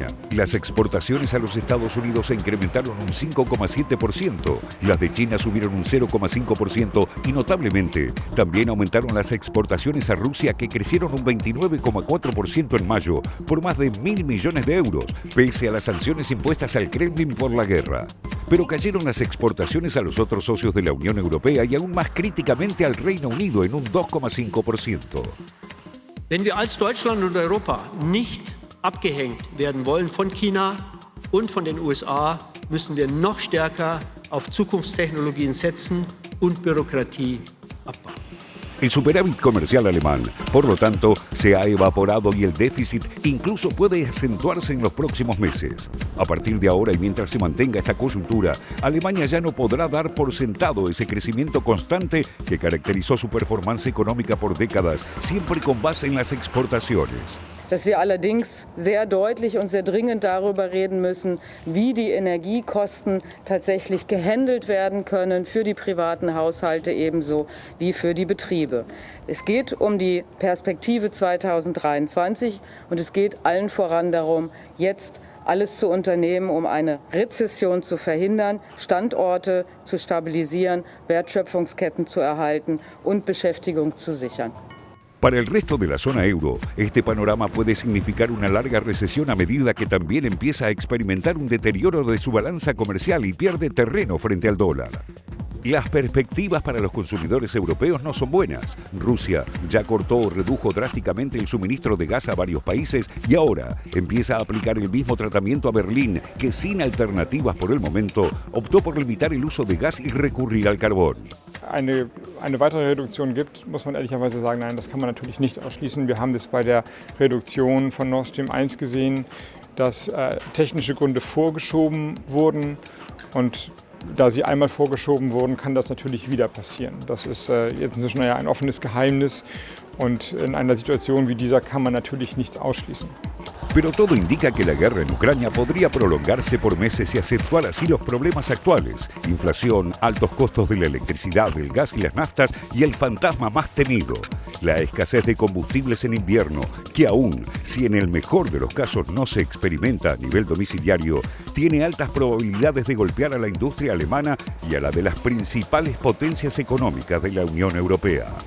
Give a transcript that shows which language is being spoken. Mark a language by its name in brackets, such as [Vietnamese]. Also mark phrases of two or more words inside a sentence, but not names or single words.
[Spanish] Las exportaciones a los Estados Unidos se incrementaron un 5,7%, las de China subieron un 0,5% y notablemente también aumentaron las exportaciones a Rusia, que crecieron un 29,4% en mayo por más de 1.000 millones de euros, pese a las sanciones impuestas al Kremlin por la guerra. Pero cayeron las exportaciones a los otros socios de la Unión Europea y aún más críticamente al Reino Unido en un 2,5%. [German] Wenn wir als Deutschland und Europa nicht abgehängt werden wollen von China und von den USA, müssen wir noch stärker auf Zukunftstechnologien setzen und Bürokratie abbauen. [Spanish] El superávit comercial alemán, por lo tanto, se ha evaporado y el déficit incluso puede acentuarse en los próximos meses. A partir de ahora y mientras se mantenga esta coyuntura, Alemania ya no podrá dar por sentado ese crecimiento constante que caracterizó su performance económica por décadas, siempre con base en las exportaciones. [German] Dass wir allerdings sehr deutlich und sehr dringend darüber reden müssen, wie die Energiekosten tatsächlich gehandelt werden können für die privaten Haushalte ebenso wie für die Betriebe. Es geht um die Perspektive 2023 und es geht allen voran darum, jetzt alles zu unternehmen, um eine Rezession zu verhindern, Standorte zu stabilisieren, Wertschöpfungsketten zu erhalten und Beschäftigung zu sichern. [Spanish] Para el resto de la zona euro, este panorama puede significar una larga recesión a medida que también empieza a experimentar un deterioro de su balanza comercial y pierde terreno frente al dólar. Las perspectivas para los consumidores europeos no son buenas. Rusia ya cortó o redujo drásticamente el suministro de gas a varios países y ahora empieza a aplicar el mismo tratamiento a Berlín, que sin alternativas por el momento optó por limitar el uso de gas y recurrir al carbón. [German] Eine weitere Reduktion gibt, muss man ehrlicherweise sagen, nein, das kann man natürlich nicht ausschließen. Wir haben das bei der Reduktion von Nord Stream 1 gesehen, dass technische Gründe vorgeschoben wurden, und da sie einmal vorgeschoben wurden, kann das natürlich wieder passieren. Das ist jetzt inzwischen ein offenes Geheimnis, und in einer Situation wie dieser kann man natürlich nichts ausschließen. [Spanish] Pero todo indica que la guerra en Ucrania podría prolongarse por meses y acentuar así los problemas actuales: inflación, altos costos de la electricidad, del gas y las naftas y el fantasma más temido, la escasez de combustibles en invierno, que aún, si en el mejor de los casos no se experimenta a nivel domiciliario, tiene altas probabilidades de golpear a la industria alemana y a la de las principales potencias económicas de la Unión Europea.